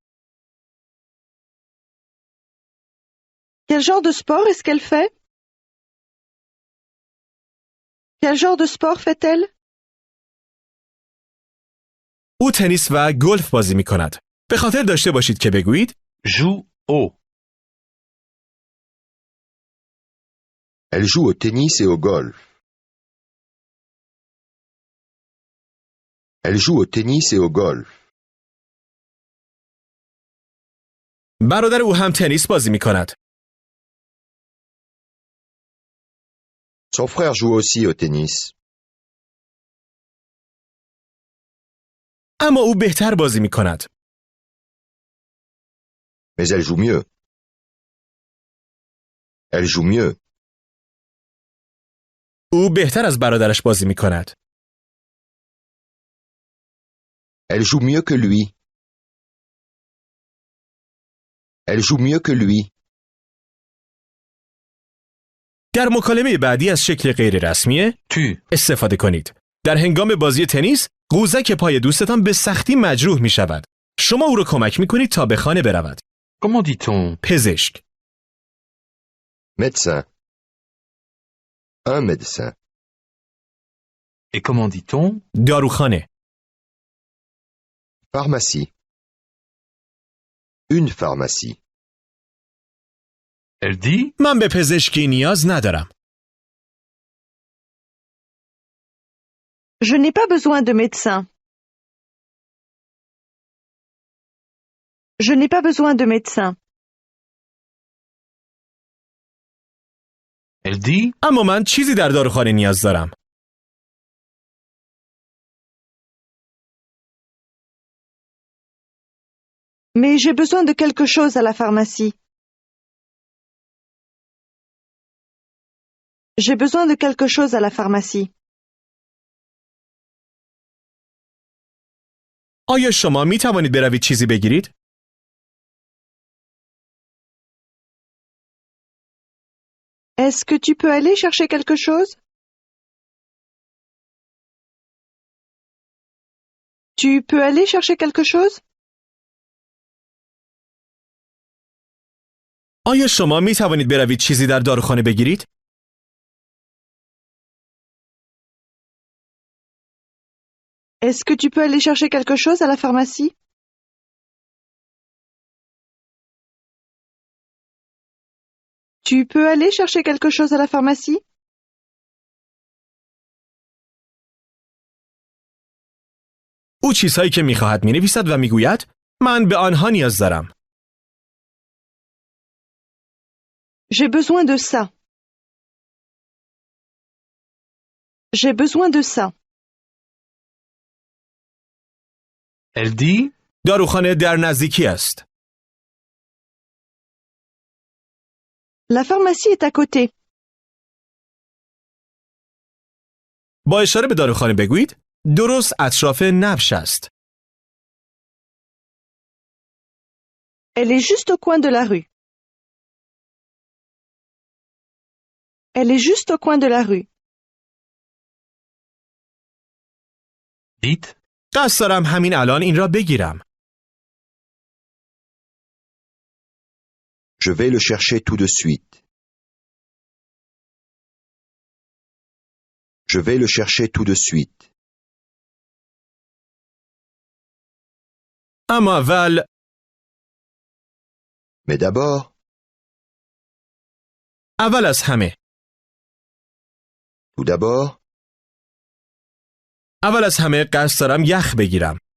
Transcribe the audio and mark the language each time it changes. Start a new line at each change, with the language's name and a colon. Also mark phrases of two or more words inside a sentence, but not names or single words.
French: Quel genre de sport est-ce qu'elle fait? Quel genre de sport fait-elle?
Persian: او تنیس و گلف بازی می کند. به خاطر داشته باشید که بگویید
French: joue au. Elle joue au tennis et au golf. Elle joue au tennis et au golf.
Persian: برادر او هم تنیس بازی می کند.
French: Son frère joue aussi au tennis.
Persian: اما او بهتر بازی می کند.
French: Mais elle joue mieux. Elle joue mieux.
Persian: او بهتر از برادرش بازی می کند.
French: Elle joue mieux que lui. Elle joue mieux que lui.
Persian: در مکالمه بعدی از شکل غیر رسمیه Tu. استفاده کنید. در هنگام بازی تنیس قوزک پای دوستتان به سختی مجروح می شود. شما او را کمک می کنید تا به خانه برود.
French: Comment dit-on پزشک. Médecin. Un médecin. Et comment dit-on داروخانه. Pharmacie. Une pharmacie. Elle dit
Persian: من به پزشکی نیاز ندارم.
French: Je n'ai pas besoin de médecin. Je n'ai pas besoin de médecin. Elle dit
Persian: اما من چیزی در داروخانه نیاز دارم.
French: Mais j'ai besoin de quelque chose à la pharmacie. J'ai besoin de quelque chose à la pharmacie.
Persian: آیا شما می توانید بروید چیزی بگیرید؟
French: Est-ce que tu peux aller chercher quelque chose? Tu peux aller chercher quelque chose?
Persian: آیا شما می توانید بروید چیزی در داروخانه بگیرید؟
French: Est-ce que tu peux aller chercher quelque chose à la pharmacie? Tu peux aller chercher quelque chose à la pharmacie?
Persian: او چیزهایی که می خواهد می نویسد و می گوید من به آنها نیاز دارم.
French: J'ai besoin de ça. J'ai besoin de ça. Elle dit
Persian: داروخانه در نزدیکی است.
French: La pharmacie est à côté.
Persian: با اشاره به داروخانه بگویید درست اطراف نبش است.
French: Elle est juste au coin de la rue. Elle est juste au coin de la rue. Dites,
Persian: قصد دارم همین الان این را بگیرم.
French: Je vais le chercher tout de suite. Je vais le chercher tout de suite.
Persian: اما اول
French: Mais d'abord,
Persian: اول از همه
French: tout d'abord,
Persian: اول از همه قصد دارم یخ بگیرم.